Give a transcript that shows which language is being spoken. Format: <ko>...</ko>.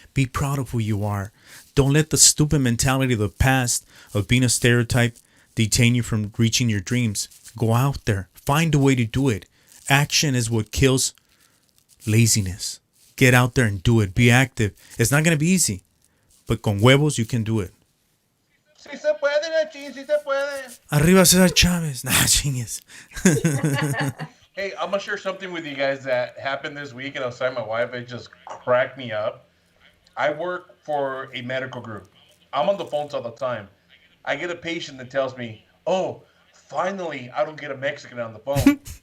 <en>Be proud of who you are. Don't let the stupid mentality of the past of being a stereotype detain you from reaching your dreams. Go out there. Find a way to do it. Action is what kills laziness. Get out there and do it. Be active. It's not going to be easy, but con huevos you can do it.</en> <es>Sí se puede, Nachín, sí se puede. Arriba Cesar Chavez. Nah, chingues.</es> <en>Hey, I'm going to share something with you guys that happened this week, and I was telling my wife, it just cracked me up. I work for a medical group. I'm on the phones all the time. I get a patient that tells me, oh, finally, I don't get a Mexican on the phone.</en>